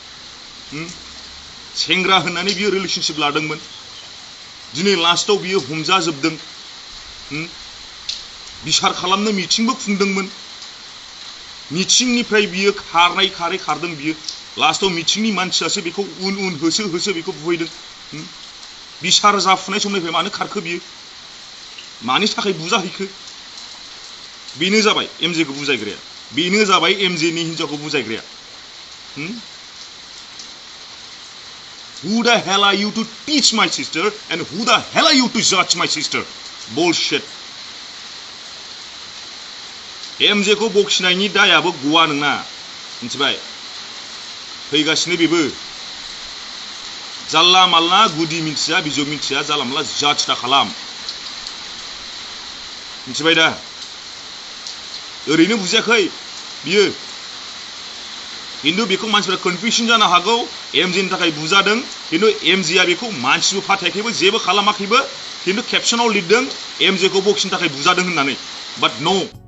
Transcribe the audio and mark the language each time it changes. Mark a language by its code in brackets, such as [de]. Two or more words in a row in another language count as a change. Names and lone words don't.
[brx] सेंग्रा होननानै बियो रिलेशनशिप लादोंमोन दिनै लास्टआव बियो हमजाजोबदों बिसार खालामनो मिथिंबो खुंदोंमोन मिथिंनिफ्राय बियो खारदों बियो लास्टआव मिथिंनि मानसियासो बेखौ उन होसो बेखौ बुहैदों बिसार जाफुनाय समनिफ्राय मानो खारखो बियो मानि थाखाय बुजाहैखो बेनो जाबाय एमजेखौ बुजायग्राया बेनो जाबाय एमजेनि हिनजावखौ बुजायग्राया [en] Who the hell are you to teach my sister and who the hell are you to judge my sister? Bullshit. [brx] एमजेखौ बखिनायनि दायाबो गवा नोंना मिथिबाय फैगासिनो बेबो जाल्ला माल्ला गुदि मिथिया बिजौ मिथिया जाला माल्ला जाज दा खालाम मिथिबाय दा ओरैनो बुजियाखै बियो खिन्थु बेखौ मानसिफोरा कनफिउजन जानो हागौ एमजेनि थाखाय बुजादों खिन्थु एमजेआ बेखौ मानसिबो फाथायाखैबो जेबो खालामाखैबो खिन्थु केपसनाव लिरदों एमजेखौ बखिनो थाखाय बुजादों होननानै बाट न'